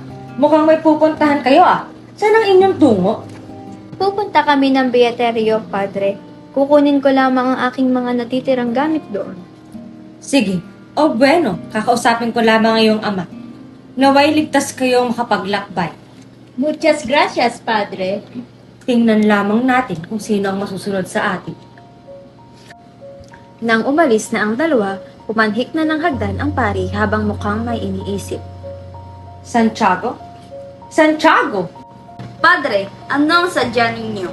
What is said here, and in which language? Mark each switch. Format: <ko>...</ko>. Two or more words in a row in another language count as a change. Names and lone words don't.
<tl>Mukhang may pupuntahan kayo ah. Saan ang inyong tungo? Pupunta kami ng Beaterio, Padre. Kukunin ko lamang ang aking mga natitirang gamit doon. Sige. O bueno, kakausapin ko lamang ang iyong ama. Naway ligtas kayong makapaglakbay.</tl> <es>Muchas gracias, Padre.</es> <tl>Tingnan lamang natin kung sino ang masusunod sa atin. Nang umalis na ang dalawa, pumanhik na ng hagdan ang pari habang mukhang may iniisip. Santiago? Santiago! Padre, ano ang sadya ninyo?</tl>